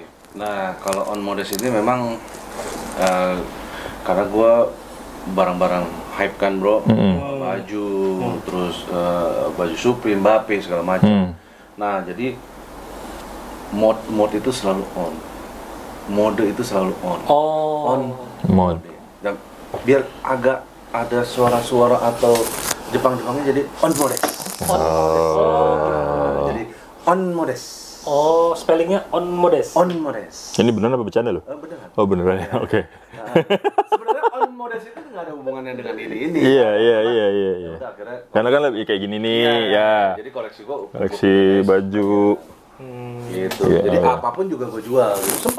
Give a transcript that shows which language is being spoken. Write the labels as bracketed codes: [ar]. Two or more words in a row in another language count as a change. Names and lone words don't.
[id] Nah, kalau On Modes ini memang karena gue barang-barang hype kan, bro. Baju, terus baju Supreme, Mbappe segala macam. Nah, jadi mode itu selalu on. Mode itu selalu on. Oh. On Mode. dan biar agak ada suara-suara atau Jepang-Jepangnya jadi On Modes. Jadi On Modes. Oh, spellingnya On Modes. On Modes. Ini beneran apa bercanda lo? Beneran. Oh beneran ya, oke. Sebenarnya On Modes itu nggak ada hubungannya dengan ini. Iya. Udah, akhirnya Karena kan lebih kayak gini nih, ya. Jadi koleksi gua Koleksi baju. gitu. Iya. Jadi apapun juga gua jual. Gitu.